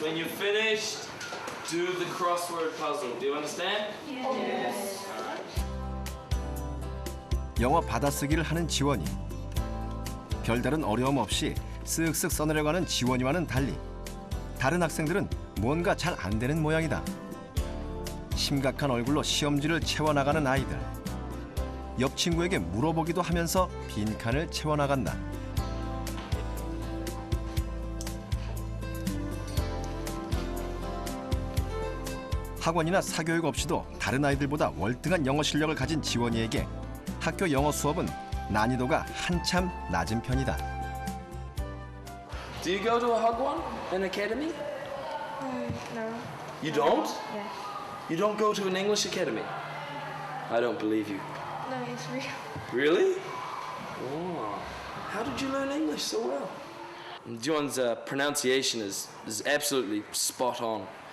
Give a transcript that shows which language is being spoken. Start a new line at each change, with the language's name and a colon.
English: When you're finished, do the crossword puzzle. Do you understand?
Korean: 영어 받아쓰기를 하는 지원이. 별다른 어려움 없이 쓱쓱 써내려가는 지원이와는 달리 다른 학생들은 뭔가 잘 안 되는 모양이다. 심각한 얼굴로 시험지를 채워나가는 아이들. 옆 친구에게 물어보기도 하면서 빈칸을 채워나간다. 학원이나 사교육 없이도 다른 아이들보다 월등한 영어 실력을 가진 지원이에게 학교 영어 수업은 난이도가 한참 낮은 편이다.
English: Do you go to a Hagwon, an academy? No. You don't? Yeah. You don't go to an English academy? I don't believe you. No, it's real. Really? Oh. How did you learn English so well? Juan's pronunciation is absolutely spot on.